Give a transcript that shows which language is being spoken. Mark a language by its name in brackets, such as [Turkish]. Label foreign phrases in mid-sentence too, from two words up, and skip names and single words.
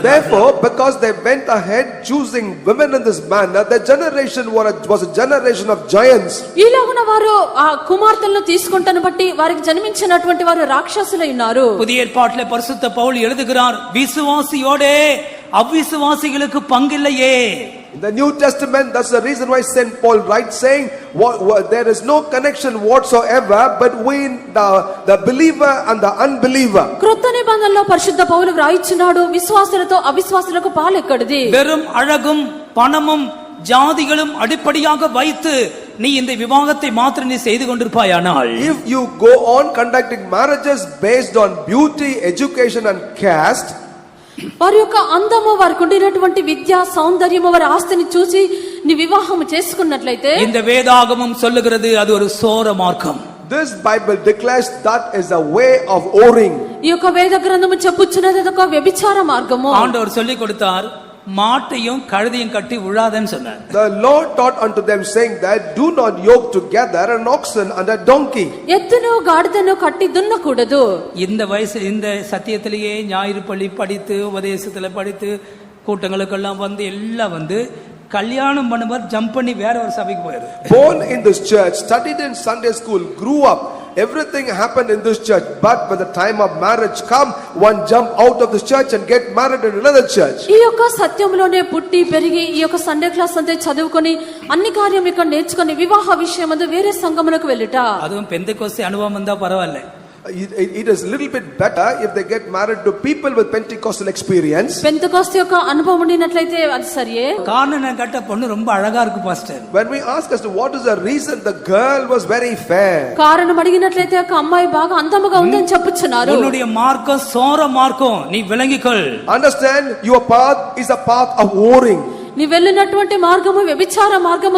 [English] Therefore, because they went ahead choosing women in this manner, the generation was a generation of giants. [Telugu] ఈలాగున వారు ఆ కుమార్తెలను తీసుకుంటను బట్టి వారికి జన్మించినటువంటి వారు రాక్షసులై ఉన్నారు. [Tamil] புதிய ஏற்பாட்டிலே பரிசுத்த பவுல் எழுதுகிறார், விசுவாசியோடே அவிசுவாசிகளுக்கு பங்கில்லையே. [English] In the New Testament, that's the reason why Saint Paul writes saying, there is no connection whatsoever between the believer and the unbeliever. [Telugu] క్రొత్త నిబంధనలో పరిశుద్ధ పౌలు వ్రాయిచున్నాడు, విశ్వాసులతో అవిశ్వాసులకు పాలెక్కడిది. [Tamil] வெறும் அழகும் பணமும் ஜாதிகளும் அடிப்படையாக வைத்து நீ இந்த விவாகத்தை மாத்திரம் நீ செய்து கொண்டிருப்பாயானால், [English] if you go on conducting marriages based on beauty, education and caste, [Telugu] వారి యొక్క అందము, వారికి ఉండినటువంటి విద్య, సౌందర్యము, వారి ఆస్తిని చూసి నీ వివాహం చేసుకున్నట్లయితే, [Tamil] இந்த வேதாகமம் சொல்லுகிறது அது ஒரு சோர மார்க்கம். [English] this Bible declares that is a way of whoring. [Telugu] ఈ యొక్క వేద గ్రంథము చెప్పుచున్నది అదొక వ్యభిచార మార్గము. [Tamil] ஆண்டவர் சொல்லிக் கொடுத்தார், மாட்டையும் கழுதையும் கட்டி விழாதன்னு சொன்னார். [English] The Lord taught unto them saying that do not yoke together an oxen and a donkey. [Telugu] ఎద్దును గాడిదను కట్టి దున్నకూడదు. [Tamil] இந்த வயசு இந்த சத்தியத்திலேயே ஞாயிறு பள்ளி படித்து உபதேசத்துல படித்து கூட்டங்களுக்கெல்லாம் வந்து எல்லாம் வந்து கல்யாணம் பண்ணுவார், ஜம்ப் பண்ணி வேற ஒரு சபைக்கு போயிரு. [English] Born in this church, studied in Sunday school, grew up, everything happened in this church, but when the time of marriage come, one jump out of this church and get married in another church. [Telugu] ఈ యొక్క సత్యంలోనే పుట్టి పెరిగి ఈ యొక్క [English] Sunday class [Telugu] అంతే చదువుకొని అన్ని కార్యం ఇక్కడ నేర్చుకొని వివాహ విషయమందు వేరే సంఘములకు వెళ్ళుట. [Tamil] அதுவும் பெந்தெக்கோஸ்தே அனுபவம் வந்தா பரவாயில்லை. [English] It is a little bit better if they get married to people with Pentecostal experience. [Telugu] పెంతెకోస్తు యొక్క అనుభవం ఉండినట్లయితే అది సరియే. [Tamil] காரணம் நான் கட்ட பொண்ணு ரொம்ப அழகா இருக்கு பாஸ்டர். [English] When we ask as to what is the reason, the girl was very fair. [Telugu] కారణం అడిగినట్లయితే ఒక అమ్మాయి బాగా అందముగా ఉందని చెప్పుచున్నారు. [Tamil] உன்னுடைய மார்க்கம் சோர மார்க்கம், நீ விளங்கிக்கொள். [English] Understand, your path is a path of whoring. [Telugu] నీ వెళ్ళినటువంటి మార్గము వ్యభిచార మార్గము